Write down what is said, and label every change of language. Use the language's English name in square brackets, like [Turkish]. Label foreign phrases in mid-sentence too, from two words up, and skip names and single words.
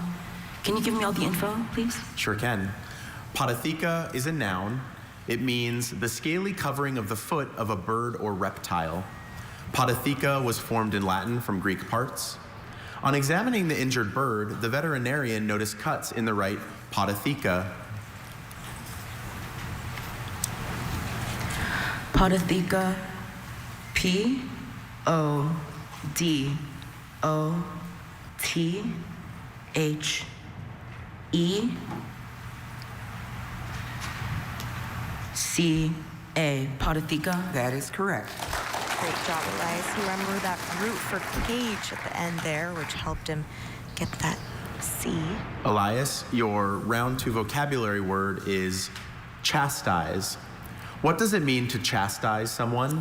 [English] Can you give me all the info, please? Sure can. Podatheca is a noun. It means the scaly covering of the foot of a bird or reptile. Podatheca was formed in Latin from Greek parts. On examining the injured bird, the veterinarian noticed cuts in the right podatheca. Podatheca. P O D O T H E C A. Podatheca. That is correct. Great job, Elias. He remembered that root for cage at the end there, which helped him get that C. Elias, your round 2 vocabulary word is chastise. What does it mean to chastise someone?